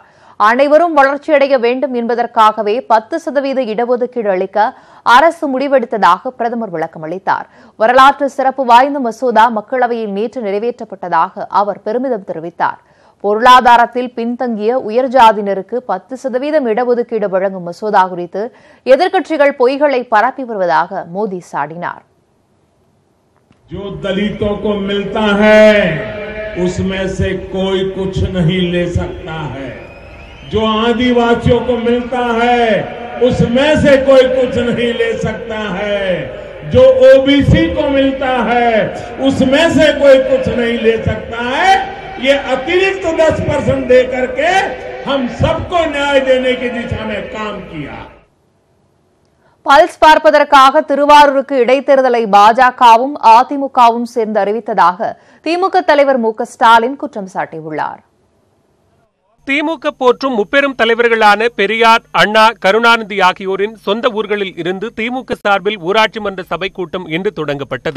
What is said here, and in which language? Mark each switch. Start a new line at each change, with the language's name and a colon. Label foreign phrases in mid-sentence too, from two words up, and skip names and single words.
Tamil: அனைவரும் வளர்ச்சியடைய வேண்டும் என்பதற்காகவே 10% இடஒதுக்கீடு அளிக்க அரசு முடிவெடுத்ததாக பிரதமர் விளக்கம் அளித்தார். வரலாற்று சிறப்பு வாய்ந்த மசோதா மக்களவையில் நேற்று நிறைவேற்றப்பட்டதாக அவர் பெருமிதம் தெரிவித்தார். பொருளாதாரத்தில் பின்தங்கிய உயர்ஜாதியினருக்கு 10% இடஒதுக்கீடு வழங்கும் மசோதா குறித்து எதிர்க்கட்சிகள் பொய்களை பரப்பி வருவதாக மோடி சாடினார்.
Hindi: जो दलितों को मिलता है उसमें से कोई कुछ नहीं ले सकता है. जो आदिवासियों को मिलता है उसमें से कोई कुछ नहीं ले सकता है. जो ओबीसी को मिलता है उसमें से कोई कुछ नहीं ले सकता है. ये अतिरिक्त 10% दे करके हम सबको न्याय देने की दिशा में काम किया.
Tamil: பல்ஸ் பார்ப்பதற்காக திருவாரூருக்கு இடைத்தேர்தலை பாஜகவும் அதிமுகவும் சேர்ந்து அறிவித்ததாக திமுக தலைவர் மு க ஸ்டாலின் குற்றம் சாட்டியுள்ளார். திமுக போற்றும் முப்பெரும் தலைவர்களான பெரியார், அண்ணா, கருணாநிதி ஆகியோரின் சொந்த ஊர்களில் இருந்து திமுக சார்பில் ஊராட்சி மன்ற சபை கூட்டம் இன்று தொடங்கப்பட்டது.